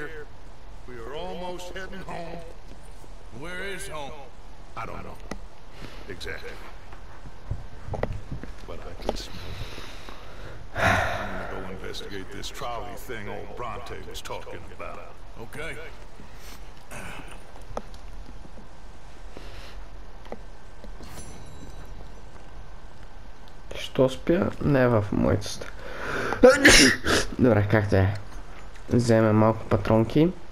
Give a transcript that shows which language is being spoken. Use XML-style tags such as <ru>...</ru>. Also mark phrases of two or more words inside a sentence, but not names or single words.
<en>We are almost heading home. Where is home? I don't know. Exactly. But I can smell it. I'm gonna go investigate this trolley thing old Bronte was talking about. Okay.</en> <bg>Що спя? Не в моята стая. Добре, как да е? Вземем малко патронки.</bg>